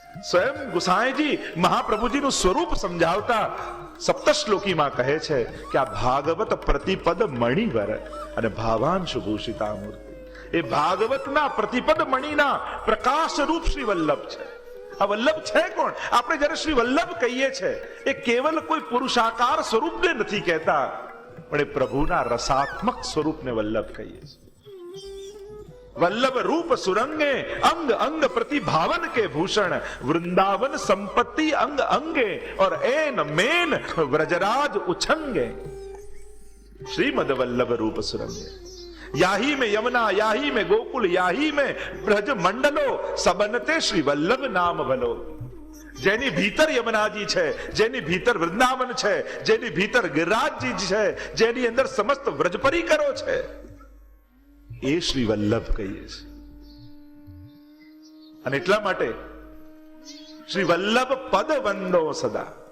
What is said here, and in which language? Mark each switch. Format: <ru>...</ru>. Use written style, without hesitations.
<gu>સ્વયં ગુસાઈજી મહાપ્રભુજીનું સ્વરૂપ સમજાવતા સપ્તશ્લોકીમાં કહે છે કે આ ભાગવત પ્રતિપદ મણિવર અને ભાવાંશ ભૂષિતા મૂર્તિ, એ ભાગવતના પ્રતિપદ મણિના પ્રકાશ રૂપ શ્રી વલ્લભ છે. આ વલ્લભ છે કોણ? આપણે જ્યારે શ્રી વલ્લભ કહીએ છીએ એ કેવલ કોઈ પુરુષાકાર સ્વરૂપને નથી કહેતા, પણ એ પ્રભુના રસાત્મક સ્વરૂપને વલ્લભ કહીએ છીએ.</gu> <bra>वल्लभ रूप सुरंगे अंग अंग प्रतिभावन के भूषण वृंदावन संपत्ति अंग अंगे और एन मेन व्रजराज उछंगे. श्रीमद वल्लभ रूप सुरंगे याही में यमुना याही में गोकुल याही में ब्रज मंडलो सबनते श्री वल्लभ नाम भलो.</bra> <gu>જેની ભીતર યમુનાજી છે, જેની ભીતર વૃંદાવન છે, જેની ભીતર ગિરિરાજજી છે, જેની અંદર સમસ્ત વ્રજ પરિકરો છે, એ શ્રી વલ્લભ કહીએ છીએ. અને એટલા માટે શ્રી વલ્લભ પદ વંદો સદા.</gu>